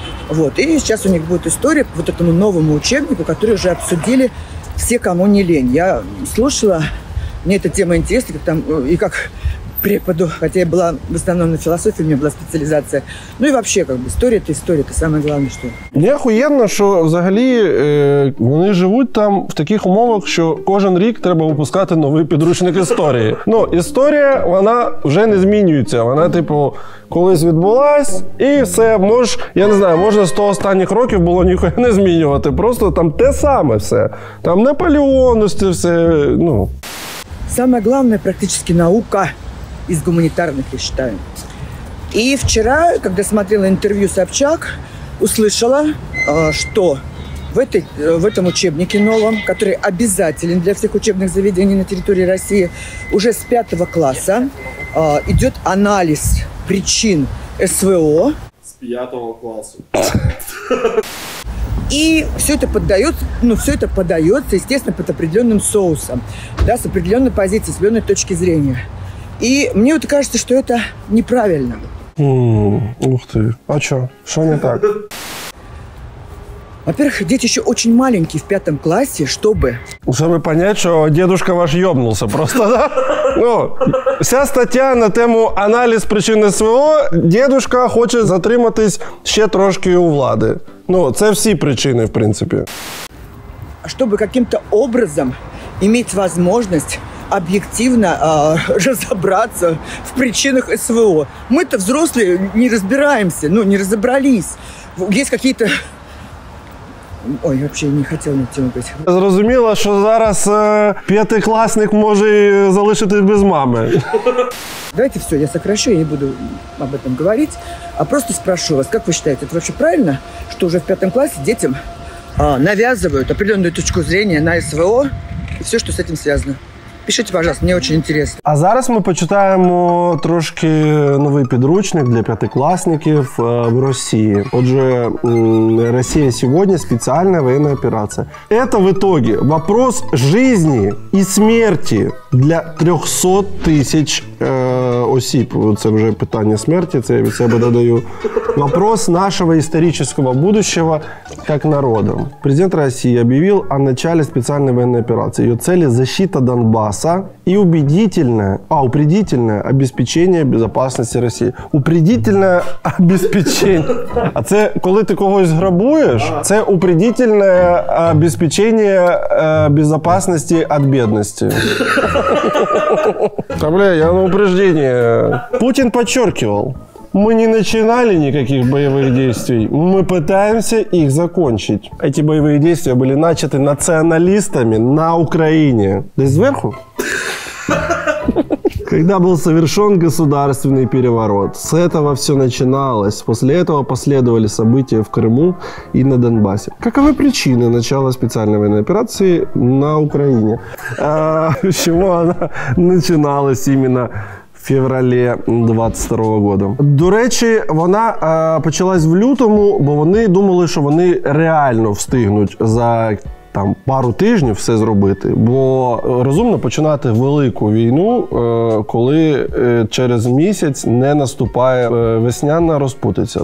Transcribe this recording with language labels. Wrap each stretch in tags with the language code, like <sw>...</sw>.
<ru>Вот, и сейчас у них будет история по вот этому новому учебнику, который уже обсудили все, кому не лень. Я слушала, мне эта тема интересна, как там, и как преподу, хотя я была в основном на философии, у меня была специализация. Ну и вообще, как бы, история, это самое главное, что...</ru> <uk>Мені охуєнно, що взагалі вони живуть там в таких умовах, що кожен рік треба випускати новий підручник історії. Історія, вона вже не змінюється. Вона, типу, колись відбулась, і все, я не знаю, можна 100 останніх років було ніхуя не змінювати. Просто там те саме все. Там Наполеон, все,</uk> <ru>Самое главное, практически наука из гуманитарных, я считаю. И вчера, когда смотрела интервью Собчак, услышала, что в этом учебнике новом, который обязателен для всех учебных заведений на территории России, уже с 5 класса идет анализ причин СВО. С 5 класса. И все это подается, естественно, под определенным соусом, да, с определенной позиции, с определенной точки зрения. И мне вот кажется, что это неправильно. Ух ты. А что? Что не так? Во-первых, дети еще очень маленькие в 5 классе, чтобы понять, что дедушка ваш ёбнулся просто, да?</ru> <uk>Вся стаття на тему аналіз причин СВО, дедушка хоче затриматись ще трошки у влади. Це всі причини, в принципі.</uk> <ru>Чтобы каким-то образом иметь возможность объективно разобраться в причинах СВО. Мы-то взрослые не разбираемся, не разобрались. Есть какие-то... Ой, вообще не хотела на тему говорить.</ru> <uk>Зрозуміло, що зараз 5-класник може залишитись без мами.</uk> <ru>Давайте все, я сокращу, я не буду об этом говорить, а просто спрошу вас, как вы считаете, это вообще правильно, что уже в 5 классе детям навязывают определенную точку зрения на СВО и все, что с этим связано? Пишите, пожалуйста, мне очень интересно.</ru> <uk>А зараз ми почитаємо трошки новий підручник для 5-классників в Росії.</uk> <ru>Отже, Россия сегодня специальная военная операция. Это в итоге вопрос жизни и смерти для 300 тысяч осіб.</ru> <uk>Це вже питання смерті, це я від себе додаю.</uk> <ru>Вопрос нашего исторического будущего как народа. Президент России объявил о начале специальной военной операции. Ее цели – защита Донбасса и упредительное обеспечение безопасности России. Упредительное обеспечение.</ru> <uk>А це коли ти когось грабуєш, це</uk> <ru>упредительное обеспечение безопасности от бедности. Я на упреждение. Путин подчеркивал. Мы не начинали никаких боевых действий, мы пытаемся их закончить. Эти боевые действия были начаты националистами на Украине. Здесь сверху? Когда был совершен государственный переворот. С этого все начиналось. После этого последовали события в Крыму и на Донбассе. Каковы причины начала специальной военной операции на Украине? С чего она начиналась именно февралі 22-го года.</ru> <uk>До речі, вона почалась в лютому, бо вони думали, що вони реально встигнуть за пару тижнів все зробити, бо розумно починати велику війну, коли через місяць не наступає весняна розпутиця.</uk>